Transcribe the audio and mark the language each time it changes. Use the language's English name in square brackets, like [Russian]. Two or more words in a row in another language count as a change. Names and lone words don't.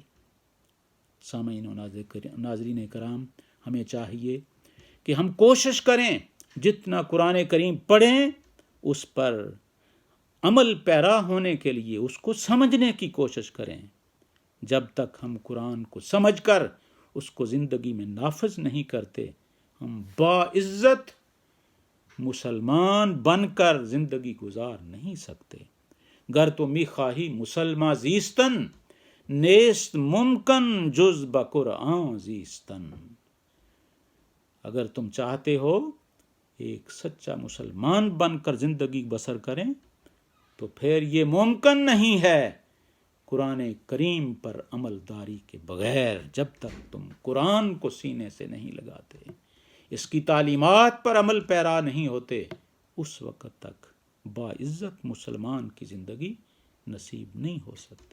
[Urdu] سامعین و ناظرین کرام، ہمیں چاہیے کہ ہم کوشش کریں جتنا قرآن کریم پڑھیں اس پر عمل پیرا ہونے کے لیے اس کو سمجھنے کی کوشش کریں۔ جب تک ہم قرآن کو سمجھ کر اس کو زندگی میں نافذ نہیں کرتے، ہم باعزت مسلمان بن کر زندگی گزار نہیں سکتے۔ [Persian] گر تو می خواہی مسلمان زیستن، نیست ممکن جز بقرآن زیستن۔ [Urdu] اگر تم چاہتے ہو ایک سچا مسلمان بن کر زندگی بسر کریں تو پھر یہ ممکن نہیں ہے قرآن کریم پر عمل داری کے بغیر۔ جب تک تم قرآن کو سینے سے نہیں لگاتے، اس کی تعلیمات پر عمل پیرا نہیں ہوتے، اس وقت تک باعزت مسلمان کی زندگی نصیب نہیں ہو سکتی۔